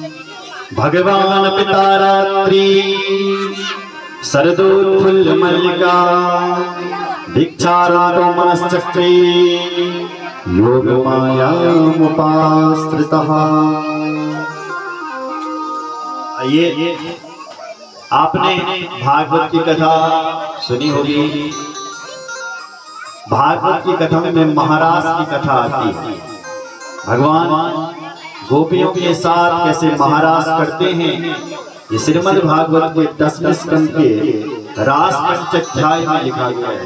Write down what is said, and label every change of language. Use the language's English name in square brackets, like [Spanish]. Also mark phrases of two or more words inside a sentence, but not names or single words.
[Sanskrit] भगवान पिता रात्रि शरदोत्फुल्ल मल्लिका दीक्षारातो मनश्चक्रे योग मायामुपाश्रितः। [Hindi] ये आपने भागवत की कथा सुनी होगी। भागवत की कथा में महाराज की कथा आती है। भगवान गोपियों के साथ कैसे महाराज करते हैं, ये श्रीमद् भागवत के 10वें स्कंद के रास पंचाध्याय में लिखा गया है।